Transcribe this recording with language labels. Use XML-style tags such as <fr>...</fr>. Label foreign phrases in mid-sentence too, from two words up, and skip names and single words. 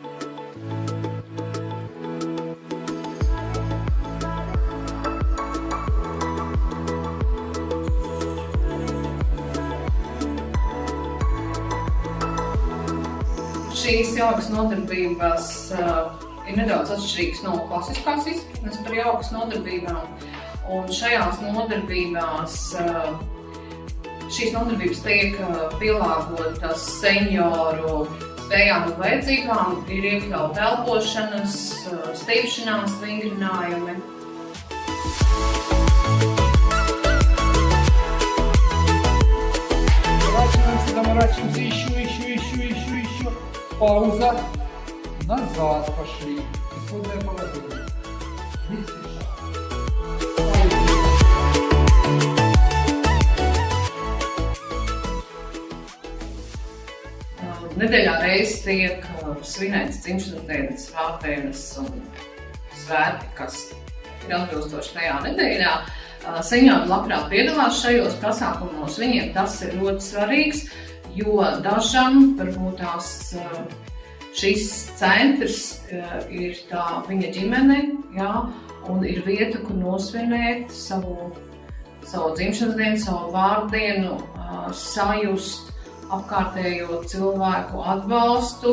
<lv>Šīs jaukas nodarbības ir nedaudz atšķirīgas no klasiskās izpratnes par jaukas nodarbībām. Un šajās nodarbībās, šīs nodarbības tiek pielāgotas senioru spējām un vajadzībām, ir iekļauti elpošanas, stīpšanās vingrinājumi.</lv> <ru>Заморачиваемся еще. Пауза. Назад пошли. Исходное положение. Быстрый шаг.</ru> <lv>Nedēļā reizes tiek svinēts dzimšanas dienas, svētdienas un svētki, kas ir atbilstoši tajā nedēļā. Seniori labprāt piedalās šajos pasākumos, viņiem tas ir ļoti svarīgs, jo dažam varbūt šis centrs ir tā viņa ģimene, jā, un ir vieta, kur nosvinēt savu dzimšanas dienu, savu vārdienu, sajust apkārtējo cilvēku atbalstu.</lv>